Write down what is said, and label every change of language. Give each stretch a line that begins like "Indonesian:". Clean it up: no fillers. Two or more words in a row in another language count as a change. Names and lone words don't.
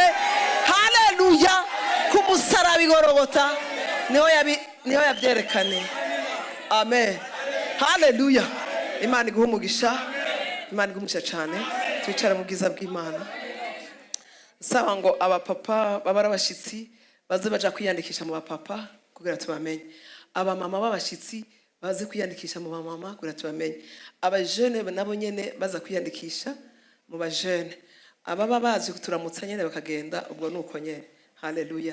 Rundi: Haleluya. Ku musaraba igorogota niho yabyerekane. Amen. Haleluya. Imana iguhe umugisha, Imana iguhe umugisha cyane. Twicara mu bwiza bw'Imana. Saba ngo abapapa babara abashitsi baze baja kwiyandikisha mu bapapa kugira tubamenye. Abamama b'abashitsi baze kwiyandikisha mu bamama kugira tubamenye. Abajene nabo nyene baza kwiyandikisha mu bajene. Ababa bazi kuturamutsa nyene bakagenda, ubwo nuko nyene. Haleluya.